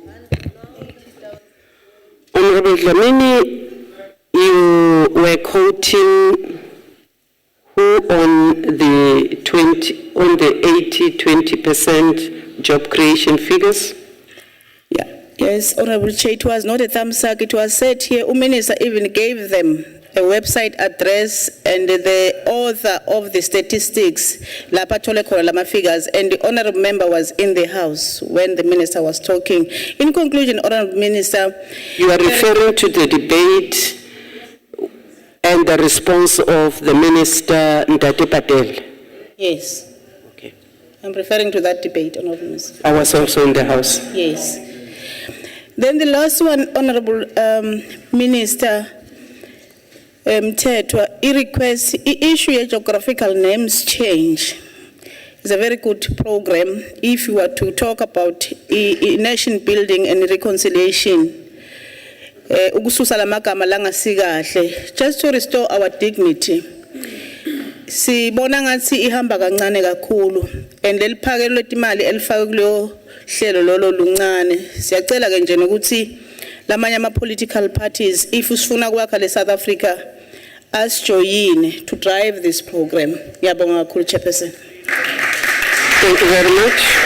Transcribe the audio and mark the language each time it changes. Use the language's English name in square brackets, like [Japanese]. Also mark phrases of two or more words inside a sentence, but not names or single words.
[English] Honorable Dlamini, you were quoting who on the 80-20% job creation figures? Yes, Honorable Chair, it was not a thumbs up. It was said here, Minister even gave them a website address and the author of the statistics, [Zulu] lapha thole khona lama [English] figures, and the honorable member was in the House when the minister was talking. In conclusion, Honorable Minister, You are referring to the debate and the response of the Minister Ndate Patel. yes. Okay. I'm referring to that debate, Honorable Minister. I was also in the House. Yes. Then the last one, Honorable Minister Mthethwa, request issue a geographical names change. It's a very good program if you were to talk about nation building and reconciliation. [Zulu] Ukususa lamagama langasikahle, [English] just to restore our dignity. [Zulu] Sibona ngathi ihamba kancane kakhulu, and leliphakelo letimali elifakwe kulo hlelo lolo luncane. Siyacela ke nje ukuthi lamanye ama [English] political parties, [Zulu] if usifuna kwakha le South Africa, [English] as join to drive this program. [Zulu] Ngiyabonga kakhulu, [English] Chairperson. Thank you very much.